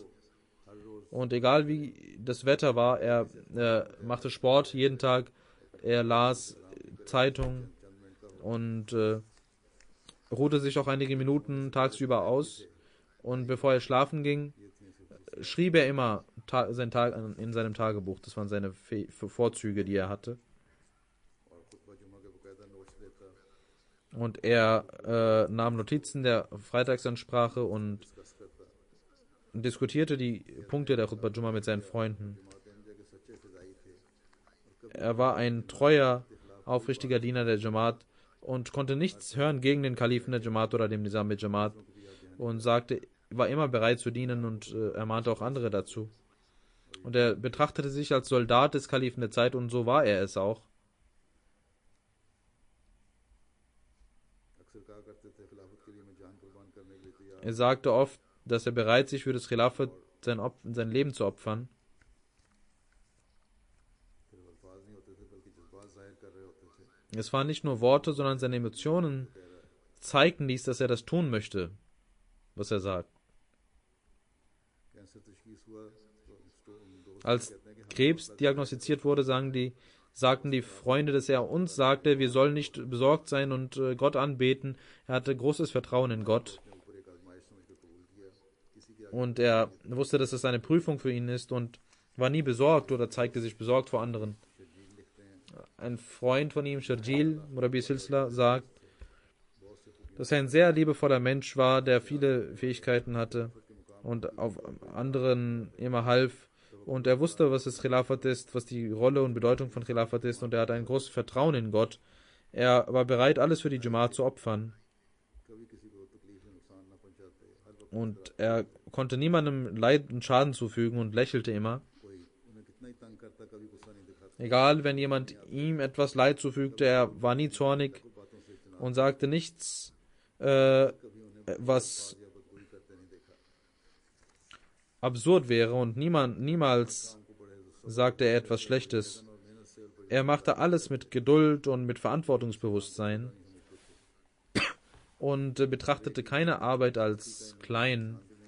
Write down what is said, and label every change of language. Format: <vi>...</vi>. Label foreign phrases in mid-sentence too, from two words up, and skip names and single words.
<de>Und egal wie das Wetter war, er machte Sport jeden Tag, er las Zeitungen und ruhte sich auch einige Minuten tagsüber aus. Und bevor er schlafen ging, schrieb er immer seinen Tag in seinem Tagebuch. Das waren seine Vorzüge, die er hatte.</de> <ur>اور خطبہ جمعہ کے باقاعدہ نوٹس لیتا,</ur> <de>Und er nahm Notizen der Freitagsansprache und</de> <ur>ڈسکس کرتا,</ur> <de>diskutierte die Punkte der</de> <ur>خطبہ جمعہ</ur> <de>mit seinen Freunden.</de> <ur>جماعت احمدیہ کے سچے فدائی تھے,</ur> <de>Er war ein treuer, aufrichtiger Diener der Jamaat und konnte nichts hören gegen den Kalifen der Jamaat oder dem Nizam der Jamaat und war immer bereit zu dienen und ermahnte auch andere dazu. Und er betrachtete sich als Soldat des Kalifen der Zeit und so war er es auch.</de> <ur>اکثر کہا کرتے تھے خلافت کے لیے میں جان قربان کرنے کے لیے تیار,</ur> <de>Er sagte oft, dass er bereit sich für das Khilafat sein Leben zu opfern.</de> <ur>صرف الفاظ نہیں ہوتے تھے بلکہ جذبات ظاہر کر رہے ہوتے تھے,</ur> <de>Es waren nicht nur Worte, sondern seine Emotionen zeigten dies, dass er das tun möchte, was er sagt.</de> <ur>کینسر تشخیص ہوا تو دوست</ur> <de>Als</de> <ur>کہتے ہیں کہ</ur> <de>Krebs diagnostiziert wurde, sagten die Freunde, dass er uns sagte, wir sollen nicht besorgt sein und Gott anbeten. Er hatte großes Vertrauen in Gott</de> <ur>اپنے اوپر ایک آزمائش سمجھ کر قبول کیا، کسی کے</ur> <de>und er wusste, dass es eine Prüfung für ihn ist und war nie besorgt oder zeigte sich besorgt vor anderen.</de> <ur>شرجیل لکھتے ہیں,</ur> <de>Ein Freund von ihm, Sharjil</de> <ur>مربی سلسلہ,</ur> <de>sagt, dass er ein sehr liebevoller Mensch war, der viele Fähigkeiten hatte und auf anderen immer half. Und er wusste, was das Khilafat ist, was die Rolle und Bedeutung von Khilafat ist, und er hatte ein großes Vertrauen in Gott. Er war bereit, alles für die Jamaat zu opfern.</de> <ur>کبھی کسی کو تکلیف یا نقصان نہ پہنچاتے، ہر وقت</ur> <de>Und er konnte niemandem Leid und Schaden zufügen und lächelte immer.</de> <ur>کوئی انہیں کتنا ہی تنگ کرتا، کبھی غصہ نہیں دکھاتا,</ur> <de>Egal, wenn jemand ihm etwas Leid zufügte, er war nie zornig</de> <ur>باتوں سے اتنا</ur> <de>und sagte nichts, was</de> <ur>یا بدگوئی کرتے نہیں دیکھا,</ur> <de>absurd wäre, und niemals sagte er etwas Schlechtes. Er machte alles mit Geduld und mit Verantwortungsbewusstsein und betrachtete keine Arbeit als klein.</de>